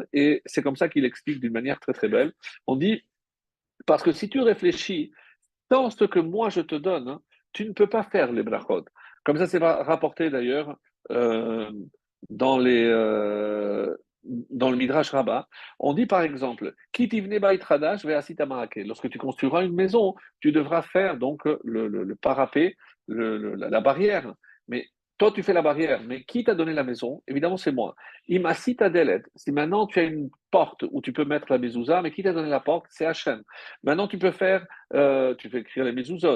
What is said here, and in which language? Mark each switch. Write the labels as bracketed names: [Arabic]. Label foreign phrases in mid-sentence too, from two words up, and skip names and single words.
[French] Et c'est comme ça qu'il explique d'une manière très très belle. On dit, parce que si tu réfléchis dans ce que moi je te donne, hein, tu ne peux pas faire les brachot. Comme ça, c'est rapporté d'ailleurs euh, dans dans le Midrash Rabbah. On dit par exemple, [Hebrew] כי תבנה בית חדש ועשית מעקה. [French] Lorsque tu construiras une maison, tu devras faire donc le parapet, la barrière. Mais toi, tu fais la barrière, mais qui t'a donné la maison? Évidemment, c'est moi. [Hebrew] אם עשית דלת. [French] Si maintenant tu as une porte où tu peux mettre la mezouza, mais qui t'a donné la porte? C'est Hachem. Maintenant, tu peux écrire les mezuzot.